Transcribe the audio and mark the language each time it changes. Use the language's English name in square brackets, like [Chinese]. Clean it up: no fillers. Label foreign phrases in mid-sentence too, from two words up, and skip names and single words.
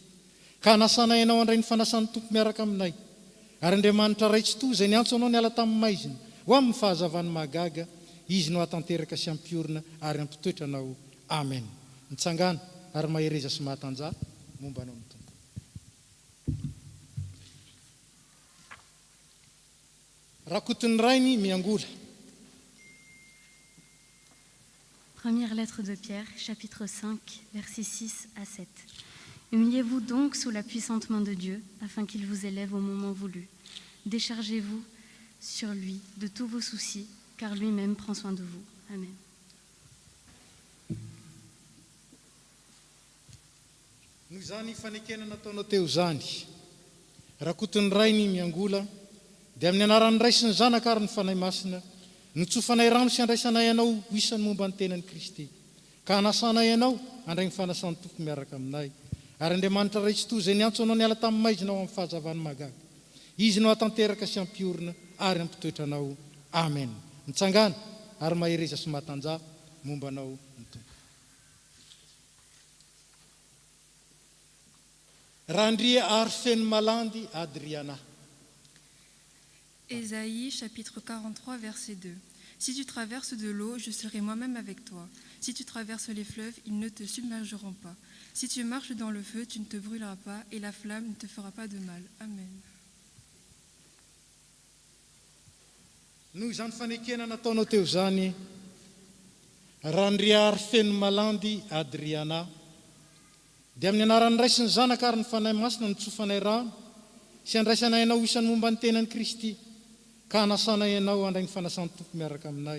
[Malagasy] Ka hanasanay ianao handray ny fanasan'ny tompo miaraka aminay. Ary Andriamanitra raitsy to, izay niantso anao niala tamin'ny maizina ho amin'ny fahazavany mahagaga, izy no hatanteraka sy ampiorina ary ampitoetra anao. Amen. Mitsangana ary mahereza sy mahatanja momba anao ny tompo. Rakotony rainy miangola. [French] Première lettre de Pierre, chapitre 5, versets 6 à 7. Humiliez-vous donc sous la puissante main de Dieu, afin qu'il vous élève au moment voulu. Déchargez-vous sur lui de tous vos soucis, car lui-même prend soin de vous. Amen. [Malagasy] Noho izany fanekena nataonao teo zany, rakotony rainy miangola, dia amin'ny anaran'ny Ray sy ny Zanaka ary ny fanahy masina, nitsofanay rano sy andraisanay ianao ho isan'ny momba ny tenan'i Kristy. Ka hanasanay ianao handray ny fanasan'ny tompo miaraka aminay. ary Andriamanitra ray tsy toy izay niantso anao niala tamin'ny maizinao amin'ny fahazavany magaga. Izy no hatanteraka sy ampiorina ary ampitoetra anao. Amen. Mitsangana ary mahereza sy mahatanjah momba anao ny tompo. Randria ary feno malandy Adriana. [French] Ésaïe chapitre 43 verset 2. Si tu traverses de l'eau, je serai moi-même avec toi. Si tu traverses les fleuves, ils ne te submergeront pas. Si tu marches dans le feu, tu ne te brûleras pas et la flamme ne te fera pas de mal. Amen. [Malagasy] Noho izany fanekena nataonao teo zany, randria ary feno malandy Adriana, dia amin'ny anaran'ny ray sy ny zanaka ary ny fanahy masina nitsofanay rano sy andraisanay ianao isan'ny momba ny tenan'i Kristy, ka hanasanay ianao handray ny fanasany tompo miaraka aminay.